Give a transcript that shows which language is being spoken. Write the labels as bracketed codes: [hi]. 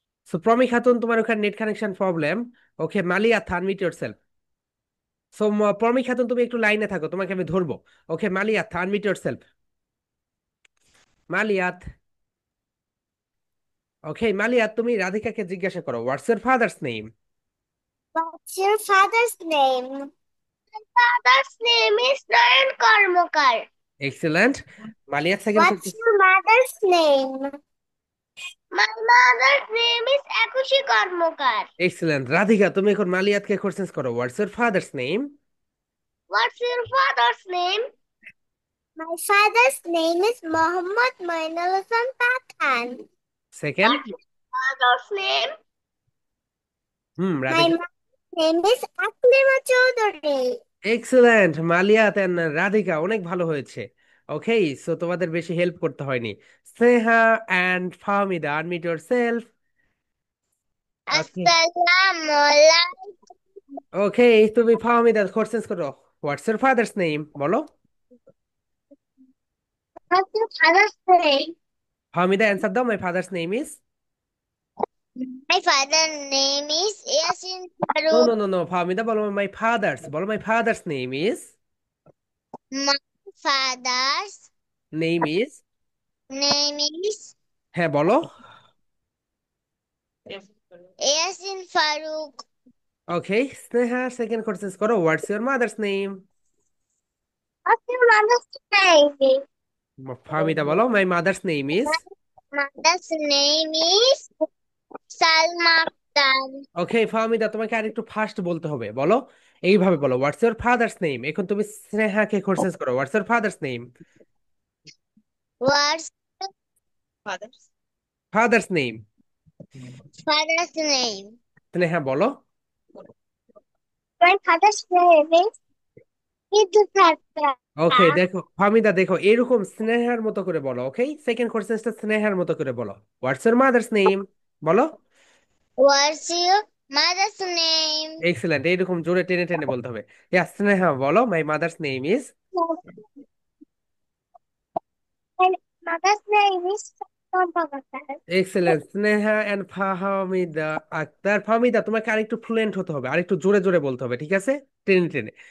[en] so Promi Khatun [bn] তোমার ওখানে [en] Net connection problem. Okay, Maliya, আনমিট yourself. [bn] So Promi Khatun তুমি একটু লাইনে থাকো, তোমাকে আমি ধরবো। ওকে, মালিয়াত, [en] আনমিট ইয়োরসেলফ। [bn] মালিয়াত। [en] okay, Maliyat [bn] তুমি [en] রাধিকাকে [bn] জিজ্ঞাসা করো [en] What's your father's name. What's your father's name? My father's name is Nayan Karmakar. Excellent. Maliyat second What's [bn] করতেছে। [en] your mother's name? My mother's name is Akushi Karmakar. Excellent Radhika, [bn] তুমি এখন [en] মালিয়াতকে কোশ্চেন [bn] করো [en] What's your father's name. What's your father's name? My father's name is Mohammad Mainal Hasan Pathan. Second. What's your father's name? My Radhika. mother's name is Aklima Chaudhary. [bn] Excellent মালিয়াত and Radhika, অনেক ভালো হয়েছে। ওকে, so তোমাদের বেশি help করতে হয়নি। [en] Sneha and Fahmida, আনমিট yourself. Okay. [ar] Assalamualaikum. [en] okay, [bn] তুমি [en] Fahmida question [bn] করো [en] What's your father's name. [bn] বলো। [en] What's your father's name? Fahmida answer [bn] দাও, [en] My father's name is. My father's name is Yasin no Farooq. No no no, Fahmida [bn] বলো [en] My father's, বলো my father's name is. My father's name is. name is [bn] হ্যাঁ বলো। Yasin Farooq. [en] okay, Sneha second question [bn] করো [en] What's your mother's name. What's your mother's name? Fahmida [bn] বলো [en] My mother's name is. My mother's name is Salma Akhtar. [bn] ওকে ফাহমিদা, তোমাকে আরেকটু fast বলতে হবে, বলো এইভাবে বলো [en] What's your father's name. [bn] এখন তুমি [en] স্নেহাকে কোশ্চেন [bn] করো [en] What's your father's name. What's father's name. father's name? [bn] Sneha বলো। [en] My father's name is Idusatra. [bn] ওকে, দেখো ফাহমিদা, দেখো এরকম স্নেহার মতো করে বলো। ওকে, সেকেন্ড কোশ্চেনটা স্নেহার মতো করে বলো [en] What's your mother's name. [bn] বলো। [en] What's your mother's name? [bn] Excellent, এইরকম জোরে টেনে টেনে বলতে হবে। [en] yeah Sneha [bn] বলো [en] My mother's name is. My mother's name is Salma Akhtar. [bn] Excellent Sneha and Fahmida Akter. Fahmida তোমাকে আরেকটু ফ্লুয়েন্ট হতে হবে, আরেকটু জোরে জোরে বলতে হবে, ঠিক আছে, টেনে টেনে।